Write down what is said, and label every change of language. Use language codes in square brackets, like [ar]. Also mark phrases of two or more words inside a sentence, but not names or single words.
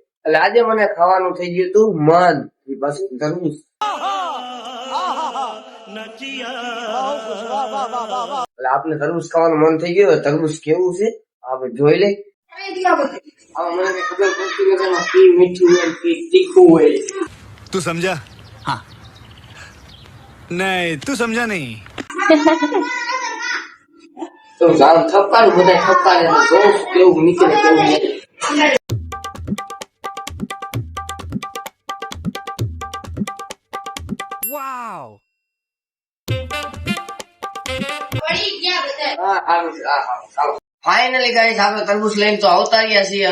[gu] એટલે આજે મને ખાવાનું થઈ ગયું હતું મન, પાછું તરબૂચ। એટલે આપને તરબૂચ ખાવાનું મન થઈ ગયું। તરબૂચ કેવું છે આપણે જોઈ લે। મને ખબર પડતી નથી એમાં કી મીઠું હોય કી તીખું હોય। [hi] तू समझा? हाँ नहीं तू समझा नहीं। [gu] તો આમ થપકારું બધા થપકારે જોઉં કેવું નીકળે કેવું નહીં। वाव [en] finally guys [gu] આપણે તરબૂચ લઈને તો આવતા રહ્યા છીએ।